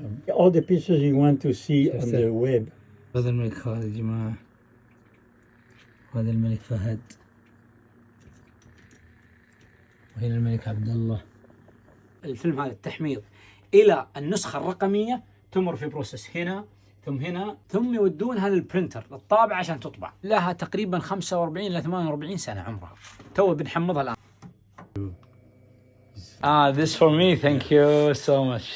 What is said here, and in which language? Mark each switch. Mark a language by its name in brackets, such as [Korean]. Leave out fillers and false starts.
[English] All the pictures you want to see on the web. [Arabic] هذا الملك خالد يا جماعة، وهذا الملك فهد، وهنا الملك عبد الله. الفيلم هذا التحميض إلى النسخة الرقمية تمر في بروسس هنا ثم هنا ثم يودونها للبرنتر للطابعة عشان تطبع. لها تقريبا 45 إلى 48 سنة عمرها. تو بنحمضها الآن. [English] This for me, thank you so much.